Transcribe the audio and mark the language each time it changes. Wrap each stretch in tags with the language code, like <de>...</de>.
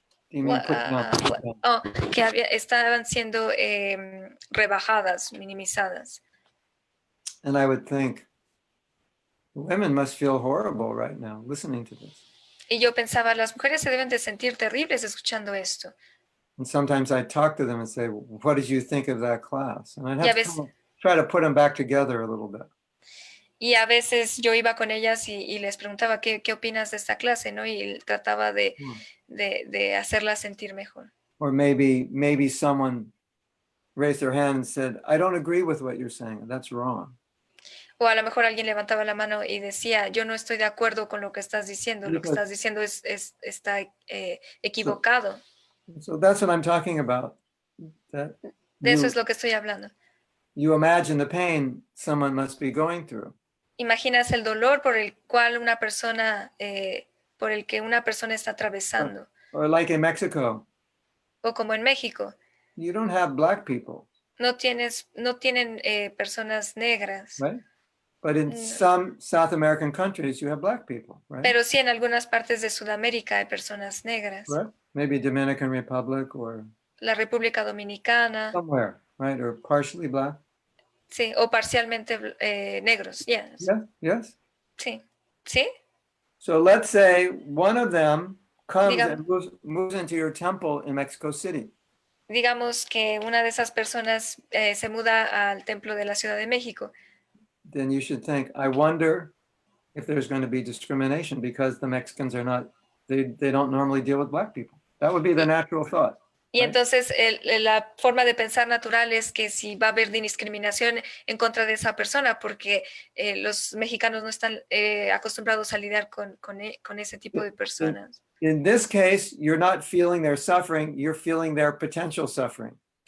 <en>Demeaned, put down, put down.</en> <es>estaban siendo rebajadas, minimizadas.</es> <en>And I would think, women must feel horrible right now listening to this.</en> <es>Y yo pensaba, las mujeres se deben de sentir terribles escuchando esto.</es> <en>And sometimes I'd talk to them and say, what did you think of that class? And I'd</en> <es>Y a</es> <en>have to</en> <es>veces,</es> <en>kind of try to put them back together a little bit.</en> <es>y a veces yo iba con ellas y les preguntaba, ¿qué opinas de esta clase? ¿No? Y trataba de hacerlas sentir mejor.</es> <en>Or maybe someone raised their hand and said, I don't agree with what you're saying. That's wrong.</en> <es>O a lo mejor alguien levantaba la mano y decía, yo no estoy de acuerdo con lo que estás diciendo, lo que estás diciendo está equivocado.</es> <en>So that's what I'm talking about.</en> <es>De eso es lo que estoy hablando.</es> <en>You imagine the pain someone must be going through.</en> <es>Imaginas el dolor por el cual una persona, por el que una persona está atravesando.</es> <en>Or like in Mexico.</en> <es>O como en México.</es> <en>You don't have black people.</en> <es>No tienen personas negras.</es> <en>Right? But in some South American countries, you have black people, right?</en> <es>Pero sí, en algunas partes de Sudamérica hay personas negras.</es> <en>Right? Maybe Dominican Republic or</en> <es>la República Dominicana.</es> <en>Somewhere, right? Or partially black.</en> <es>Sí, o parcialmente negros.</es> <en>Yes. Yeah, yes.</en> <es>Sí. ¿Sí?</es> <en>So let's say one of them comes and moves into your temple in Mexico City.</en> <es>Digamos que una de esas personas se muda al templo de la Ciudad de México.</es> <en>Then you should think, I wonder if there's going to be discrimination because the Mexicans are not, they don't normally deal with black people. That would be the natural thought.</en> <es>Y entonces la forma de pensar natural es que si va a haber discriminación en contra de esa persona porque los mexicanos no están acostumbrados a lidiar con ese tipo de personas.</es> <en>In this case, you're not feeling their suffering, you're feeling their potential suffering.</en>